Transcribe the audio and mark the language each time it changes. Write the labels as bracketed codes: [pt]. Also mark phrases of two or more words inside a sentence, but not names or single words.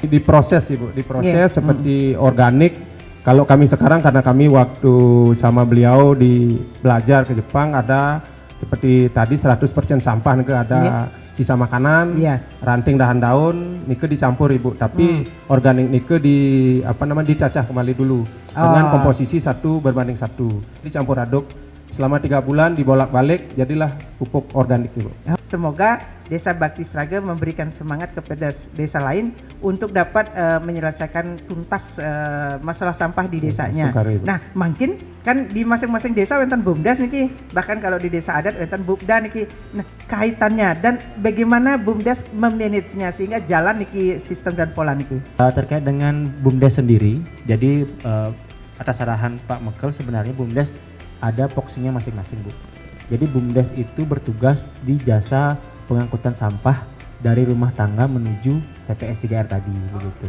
[id] Diproses Ibu, seperti organik. Kalau kami sekarang karena kami waktu sama beliau belajar ke Jepang ada seperti tadi 100% sampah nih ada sisa makanan, ranting dahan-daun nike dicampur Ibu, tapi organik nike dicacah kembali dulu dengan komposisi 1 berbanding 1, dicampur aduk selama 3 bulan dibolak-balik jadilah pupuk organik Ibu. Semoga Desa Bakti Sraga memberikan semangat kepada desa lain untuk dapat menyelesaikan tuntas masalah sampah di desanya. Nah, mungkin kan di masing-masing desa wonten BUMDes niki, bahkan kalau di desa adat wonten BUMDA niki. Nah, kaitannya dan bagaimana BUMDes memanagenya sehingga jalan niki sistem dan pola niki. Terkait dengan BUMDes sendiri, jadi atas arahan Pak Mekel sebenarnya BUMDes ada fokusnya masing-masing Bu. Jadi BUMDes itu bertugas di jasa pengangkutan sampah dari rumah tangga menuju TPS 3R tadi begitu.